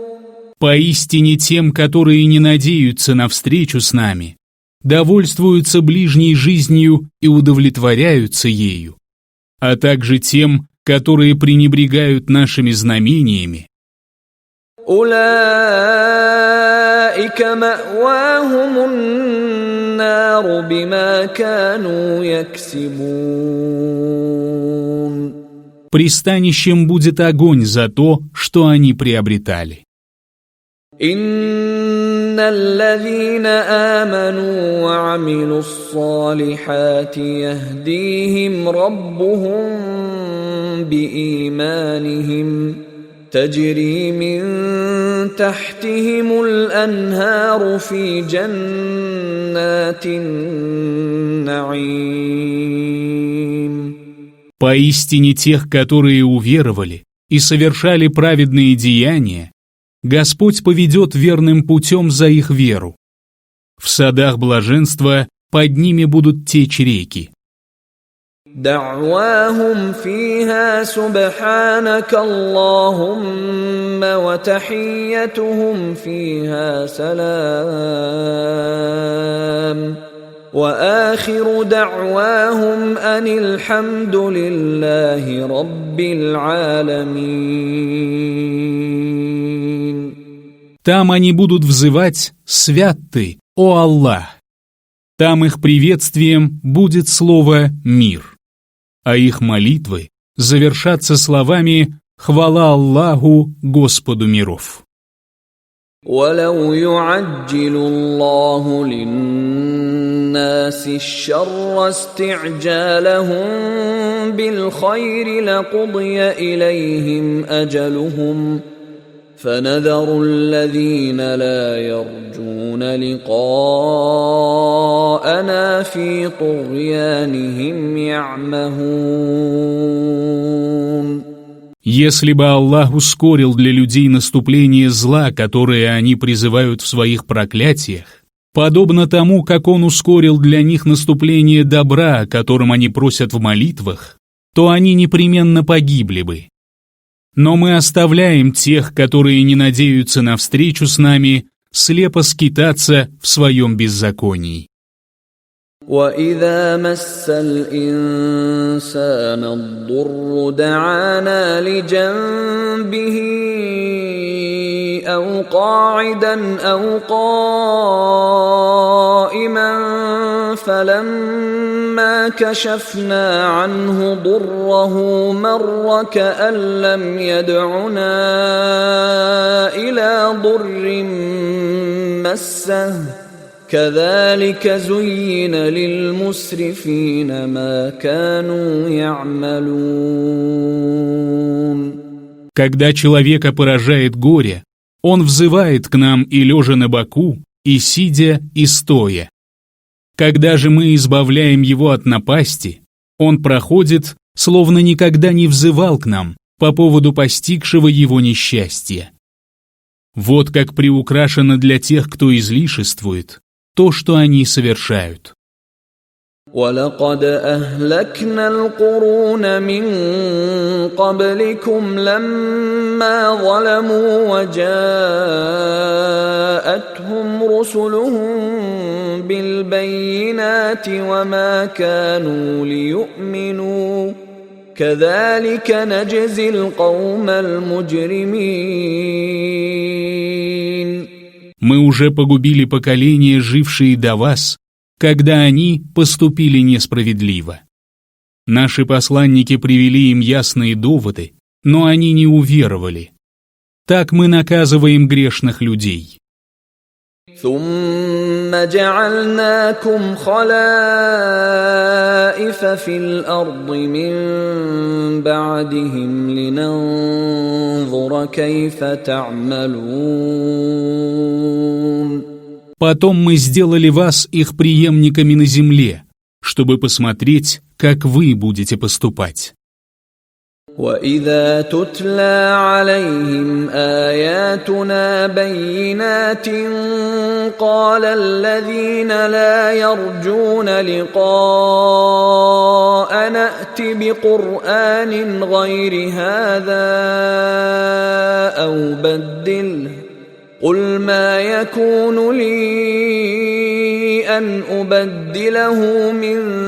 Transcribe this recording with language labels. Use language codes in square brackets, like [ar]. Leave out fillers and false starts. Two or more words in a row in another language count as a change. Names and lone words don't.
[ru] Поистине тем, которые не надеются на встречу с нами, довольствуются ближней жизнью и удовлетворяются ею, а также тем, которые пренебрегают нашими знамениями. [ar] أولئك مأواهم النار بما كانوا يكسبون. [ru] Пристанищем будет огонь за то, что они приобретали. [ar] إن الذين آمنوا وعملوا الصالحات يهديهم ربهم بإيمانهم تجري من تحتهم الأنهار في جنات النعيم. [ru] Поистине тех, которые уверовали и совершали праведные деяния, Господь поведет верным путем за их веру. В садах блаженства под ними будут течь реки. [ar] دعواهم فيها سبحانك اللهم وتحيتهم فيها سلام وآخر دعواهم أن الحمد لله رب العالمين. [ru] Там они будут взывать «Свят Ты, о Аллах!». Там их приветствием будет слово «мир», а их молитвы завершатся словами «Хвала Аллаху, Господу миров». [ar] ولو يعجل الله للناس الشر استعجالهم بالخير لقضي إليهم أجلهم فنذر الذين لا يرجون لقاءنا في طغيانهم يعمهون. [ru] Если бы Аллах ускорил для людей наступление зла, которое они призывают в своих проклятиях, подобно тому, как Он ускорил для них наступление добра, о котором они просят в молитвах, то они непременно погибли бы. Но мы оставляем тех, которые не надеются на встречу с нами, слепо скитаться в своем беззаконии. [ar] وَإِذَا مَسَّ الْإِنسَانَ الضُّرُّ دَعَانَا لِجَنبِهِ أَوْ قَاعِدًا أَوْ قَائِمًا فَلَمَّا كَشَفْنَا عَنْهُ ضُرَّهُ مَرَّ كَأَن لَّمْ يَدْعُنَا إِلَى ضُرٍّ مَّسَّهُ كذلك زين للمسرفين ما كانوا يعملون. [ru] Когда человека поражает горе, он взывает к нам и лежа на боку, и сидя, и стоя. Когда же мы избавляем его от напасти, он проходит, словно никогда не взывал к нам по поводу постигшего его несчастья. Вот как приукрашено для тех, кто излишествует, то, что они совершают. [ar] وَلَقَدْ أَهْلَكْنَا الْقُرُونَ مِنْ قَبْلِكُمْ لَمَّا ظَلَمُوا وَجَاءَتْهُمْ رُسُلُهُم بِالْبَيِّنَاتِ وَمَا كَانُوا لِيُؤْمِنُوا كَذَلِكَ نَجْزِي الْقَوْمَ الْمُجْرِمِينَ. [ru] Мы уже погубили поколения, жившие до вас, когда они поступили несправедливо. Наши посланники привели им ясные доводы, но они не уверовали. Так мы наказываем грешных людей. [ar] ثم جعلناكم خلائف في الأرض من بعدهم لننظر كيف تعملون. [ru] Потом мы сделали вас их преемниками на земле, чтобы посмотреть, как вы будете поступать. [ar] وَإِذَا تُتْلَى عَلَيْهِمْ آيَاتُنَا بَيِّنَاتٍ قَالَ الَّذِينَ لَا يَرْجُونَ لِقَاءَنَا ائْتِ بِقُرْآنٍ غَيْرِ هَذَا أَوْ بَدِّلْهُ قُلْ مَا يَكُونُ لِي أَنْ أُبَدِّلَهُ مِنْ